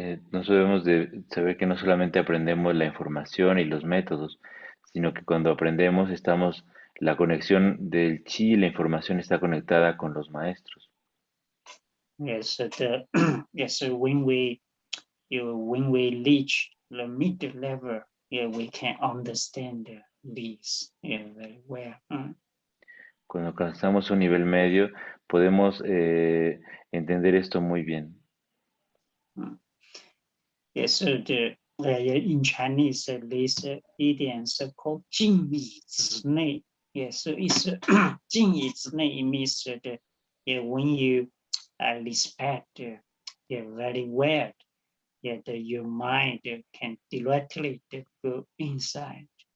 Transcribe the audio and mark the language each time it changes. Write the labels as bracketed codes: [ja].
[es] Nosotros debemos de saber que no solamente aprendemos la información y los métodos, sino que cuando aprendemos la conexión del chi y la información está conectada con los maestros. [en] Yes, yes. When we reach the mid level, we can understand this very well. [es] Cuando alcanzamos un nivel medio, podemos entender esto muy bien. [en] Yes, in Chinese, this idiom is called 敬以之内. Yes, it's 敬以之内. It means that when you respect very well, your mind can directly go inside.